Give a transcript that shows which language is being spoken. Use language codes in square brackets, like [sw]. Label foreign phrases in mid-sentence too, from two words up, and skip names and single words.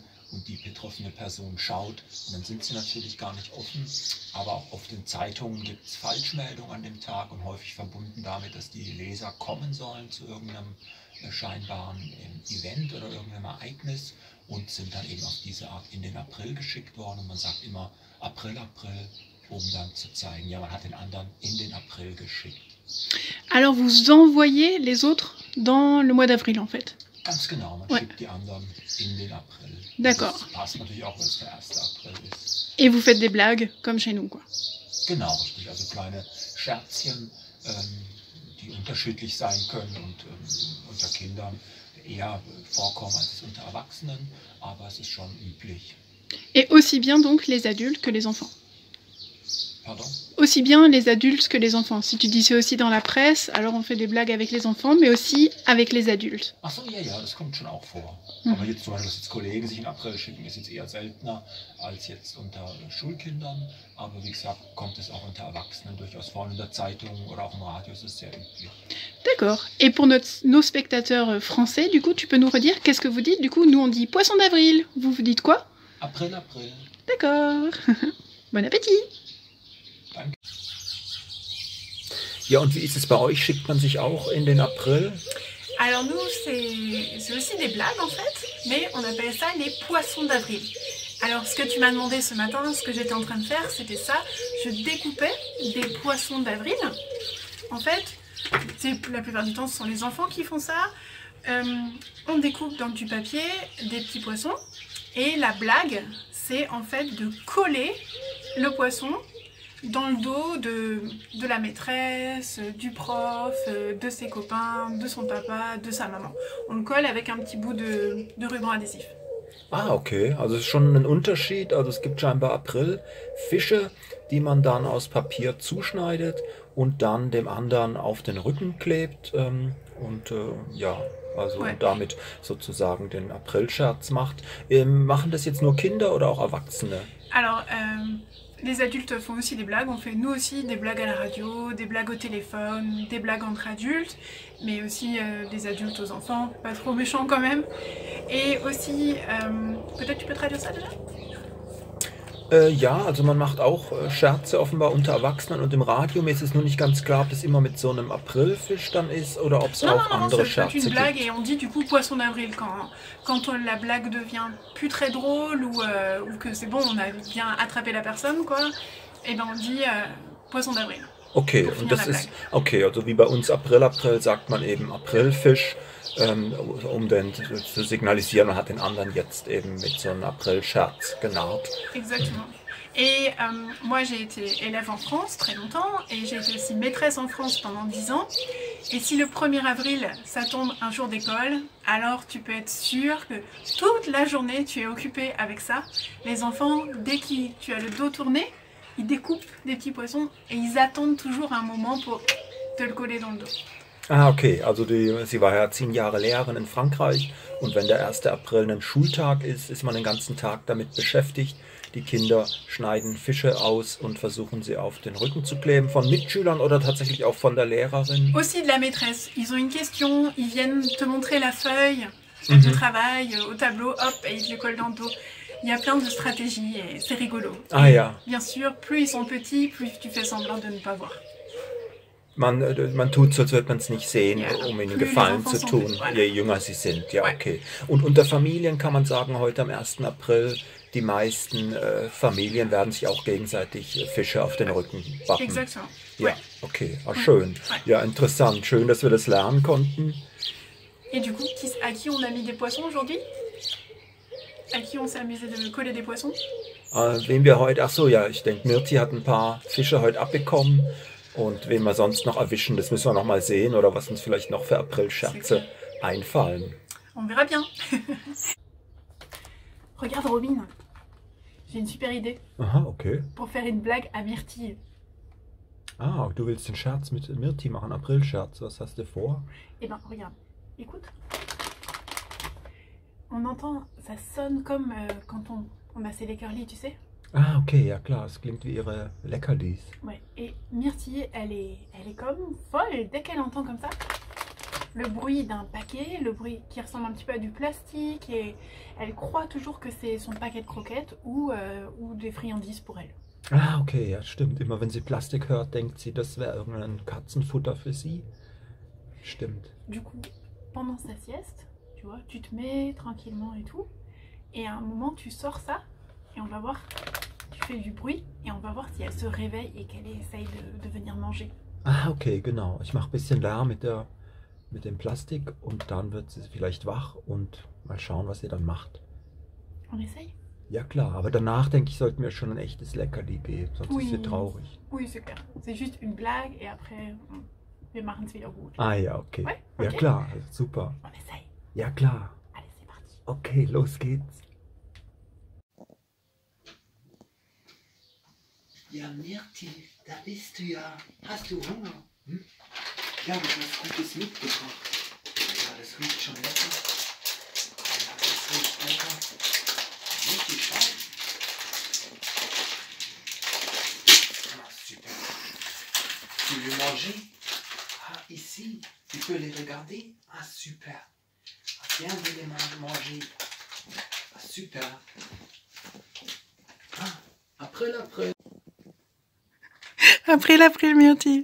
[de] Und die betroffene Person schaut, und dann sind sie natürlich gar nicht offen, aber auch auf den Zeitungen gibt es Falschmeldungen an dem Tag und häufig verbunden damit, dass die Leser kommen sollen zu irgendeinem scheinbaren Event oder irgendeinem Ereignis und sind dann eben auf diese Art in den April geschickt worden und man sagt immer April, April, um dann zu zeigen, ja, man hat den anderen in den April geschickt. [fr] Alors vous envoyez les autres dans le mois d'avril en fait. [de] Ganz genau, man schickt die anderen in den April. [fr] D'accord. [de] Das passt natürlich auch, weil es der 1. April ist. [fr] Et vous faites des blagues comme chez nous, quoi. [de] Genau, richtig. Also kleine Scherzchen, die unterschiedlich sein können und unter Kindern eher vorkommen als unter Erwachsenen, aber es ist schon üblich. [fr] Et aussi bien donc les adultes que les enfants. Pardon? Aussi bien les adultes que les enfants. Si tu dis c'est aussi dans la presse, alors on fait des blagues avec les enfants, mais aussi avec les adultes. [de] Ach so, ja, ja, das kommt schon auch vor. Aber jetzt zum Beispiel, dass jetzt Kollegen sich in April schicken, ist jetzt eher seltener als jetzt unter Schulkindern. Aber wie gesagt, kommt es auch unter Erwachsenen durchaus vor. In der Zeitung oder auch im Radio ist es sehr üblich. [fr] D'accord. Et pour nos spectateurs français, du coup, tu peux nous redire qu'est-ce que vous dites? Du coup, nous on dit poisson d'avril. Vous dites quoi? [de] April, April. [fr] D'accord. Bon appétit. [de] Danke. Ja, und wie ist es bei euch? Schickt man sich auch in den April? [fr] Alors nous, c'est aussi des blagues en fait, mais on appelle ça les poissons d'avril. Alors ce que tu m'as demandé ce matin, ce que j'étais en train de faire, c'était ça. Je découpais des poissons d'avril. En fait, la plupart du temps, ce sont les enfants qui font ça. On découpe dans du papier des petits poissons. Et la blague, c'est en fait de coller le poisson dans le dos de la maîtresse, du prof, de ses copains, de son papa, de sa maman. On le colle avec un petit bout de ruban adhésif. Ah, okay. [de] Also es ist schon ein Unterschied. Also es gibt scheinbar Aprilfische, die man dann aus Papier zuschneidet und dann dem anderen auf den Rücken klebt ja, also [fr] Ouais. [de] und damit sozusagen den Aprilscherz macht. Machen das jetzt nur Kinder oder auch Erwachsene? [fr] Alors, les adultes font aussi des blagues. On fait nous aussi des blagues à la radio, des blagues au téléphone, des blagues entre adultes, mais aussi des adultes aux enfants, pas trop méchants quand même. Et aussi, peut-être tu peux traduire ça déjà? [de] Ja, also man macht auch Scherze offenbar unter Erwachsenen und im Radio. Mir ist es nur nicht ganz klar, ob das immer mit so einem Aprilfisch dann ist oder ob es auch andere [fr] c'est peut-être [de] Scherze [fr] une blague [de] gibt. [fr] et on dit du coup poisson d'avril quand la blague devient plus très drôle ou que c'est bon, on a bien attrapé la personne quoi, et ben on dit poisson d'avril. Okay, Pour [de] und [fr] finir [de] das [fr] la [de] ist, [fr] blague. [de] okay, also wie bei uns April, April sagt man eben Aprilfisch, um den zu signalisieren, man hat den anderen jetzt eben mit so einem Aprilscherz genarrt. [fr] Exactement. Et moi j'ai été élève en France très longtemps et j'ai été aussi maîtresse en France pendant 10 ans. Et si le 1er avril ça tombe un jour d'école, alors tu peux être sûr que toute la journée tu es occupé avec ça. Les enfants, dès que tu as le dos tourné, ils découpent des petits poissons et ils attendent toujours un moment pour te le coller dans le dos. [de] Ah, okay, also sie war ja 10 Jahre Lehrerin in Frankreich und wenn der 1. April ein Schultag ist man den ganzen Tag damit beschäftigt. Die Kinder schneiden Fische aus und versuchen sie auf den Rücken zu kleben, von Mitschülern oder tatsächlich auch von der Lehrerin. [fr] Aussi de la maîtresse. Ils ont une question, ils viennent te montrer la feuille de travail au tableau, hop, et ils te le collent dans le dos. Il y a plein de stratégies et c'est rigolo. Ah Et [de] ja, [fr] bien sûr, plus ils sont petits, plus tu fais semblant de ne pas voir. [de] man tut so, als würde man es nicht sehen, Ja, um ihnen [fr] plus [de] Gefallen [fr] les enfants [de] zu [fr] sont [de] tun, [fr] petits, voilà. [de] je jünger sie sind. Ja, [fr] Ouais. okay. [de] Und unter Familien kann man sagen, heute am 1. April die meisten Familien werden sich auch gegenseitig Fische auf den Rücken wappen. [fr] Exactement. [de] Ja, [fr] Ouais. [de] okay, ah, schön. [fr] Ouais. [de] Ja, interessant. Schön, dass wir das lernen konnten. [fr] Et du coup, à qui on a mis des poissons aujourd'hui? À qui on s'est amusé de coller des poissons? [de] Wen wir heute, ach so, ja, ich denke, Mirti hat ein paar Fische heute abbekommen. Und wen wir sonst noch erwischen, das müssen wir noch mal sehen. Oder was uns vielleicht noch für Aprilscherze einfallen. [fr] On verra bien. Regarde Robin, j'ai une super idée Aha, okay. pour faire une blague à Myrtille. [de] Ah, du willst den Scherz mit Mirti machen, Aprilscherz. Was hast du vor? [fr] Eh ben, regarde, écoute. On entend, ça sonne comme quand on a ses leckerlis, tu sais. [de] Ah, okay, ja klar, es klingt wie ihre Leckerlis. [fr] Ouais, et Myrtille, elle est comme folle dès qu'elle entend comme ça. Le bruit d'un paquet, le bruit qui ressemble un petit peu à du plastique, et elle croit toujours que c'est son paquet de croquettes ou des friandises pour elle. [de] Ah, okay, ja, stimmt. Immer wenn sie Plastik hört, denkt sie, das wäre irgendein Katzenfutter für sie. Stimmt. [fr] Du coup, pendant sa sieste, tu vois, tu te mets tranquillement et tout, et à un moment tu sors ça, et on va voir, tu fais du bruit, et on va voir si elle se réveille et qu'elle essaye de venir manger. [de] Ah, okay, genau. Ich mache ein bisschen Lärm mit dem Plastik und dann wird sie vielleicht wach und mal schauen, was sie dann macht. [fr] On essaye? [de] Ja klar, aber danach denke ich, sollten wir schon ein echtes Leckerli geben, sonst ist sie traurig. [fr] Oui, c'est clair. C'est juste une blague, et après, [de] wir machen es wieder gut. Ah ja, okay. [fr] Ouais, [de] Ja ok. klar, super. [fr] On essaye. [de] Ja klar. [fr] Allez, c'est parti. [de] Okay, los geht's. Ja, Mirti, da bist du ja. Hast du Hunger? Hm? Ich habe was Gutes mitgebracht. Ja, das riecht schon lecker. Ja, das riecht lecker. Mirti, schau. Ah, super. [fr] Tu veux manger? Ah, ici. Tu peux les regarder? Ah, super. Ah, viens de les manger. Ah, super. Ah, après. Après Myrtille.